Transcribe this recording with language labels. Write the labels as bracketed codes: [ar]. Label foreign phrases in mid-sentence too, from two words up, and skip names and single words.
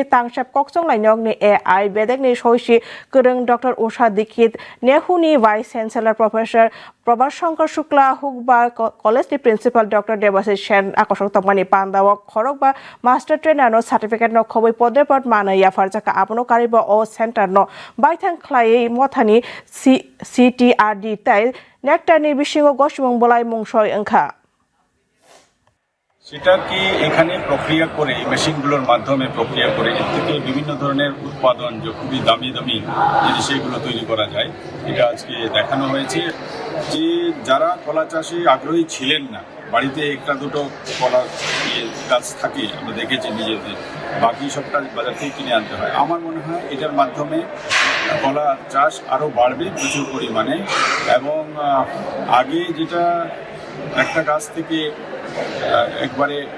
[trp] तांसेप कक्सं लाइनोगनि एआई बेदेगनि सयसी गोरों डॉक्टर उषा दीक्षित नेहुनि [en] vice chancellor professor [trp] प्रभास शंकर शुक्ला हुकबा कलेजनि [en] principal doctor [trp] देवाशीष सेन आकर्षक तमानि पांदाव खरक बा [en] master trainer [trp] नो सर्टिफिकेट नो खबै पदेपद मानैया फारजाका आपनो कारिब ओ सेंटर नो बाइथां ख्लायै मथानि सीटीआरडी ताइ नेक्टरनि बिसिङो गसमुं बलाय मुंसय ओंखा [bn] সেটা কি এখানে প্রক্রিয়া করে মেশিনগুলোর মাধ্যমে প্রক্রিয়া করে এর থেকে বিভিন্ন ধরনের উৎপাদন যে খুবই দামি জিনিস সেগুলো তৈরি করা যায় এটা আজকে দেখানো হয়েছে যে যারা কলা চাষে আগ্রহী ছিলেন না বাড়িতে একটা দুটো কলা গাছ থাকে আমরা দেখেছি নিজেদের বাকি সবটা বাজার থেকে কিনে আনতে হয় আমার মনে হয় এটার মাধ্যমে কলা চাষ আরও বাড়বে প্রচুর পরিমাণে এবং আগে যেটা একটা গাছ থেকে একবারে